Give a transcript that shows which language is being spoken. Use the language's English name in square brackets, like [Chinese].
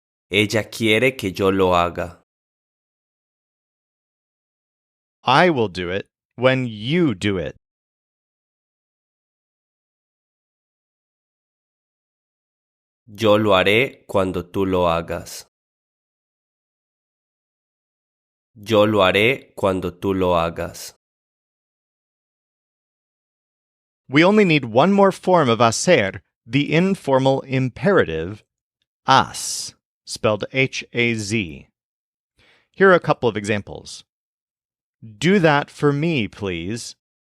[Spanish] Ella quiere que yo lo haga. [English] I will do it when you do it. [Spanish] Yo lo haré cuando tú lo hagas. Yo lo haré cuando tú lo hagas. [English] We only need one more form of hacer, the informal imperative, haz, spelled H-A-Z. Here are a couple of examples. Do that for me, please.